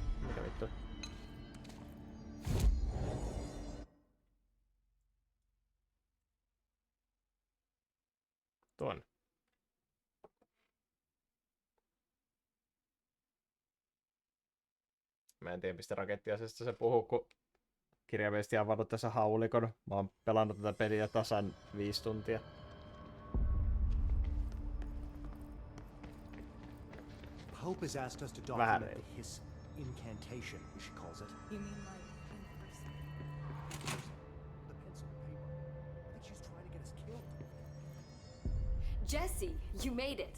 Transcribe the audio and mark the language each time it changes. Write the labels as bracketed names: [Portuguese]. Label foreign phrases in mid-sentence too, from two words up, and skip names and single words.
[Finnish] Mikä vittu? Tuon. Mä en tiedä mistä rakettiasesta se puhuu, kun kirjaimellisesti avannut tässä haulikon. Mä oon pelannut tätä peliä tasan 5 tuntia. [English] Pope has asked us to [Finnish] Vähän [English] document the Hiss incantation, as she calls it. You mean like in person? The pencil and paper. I think she's trying to get us killed. Jesse, you made it.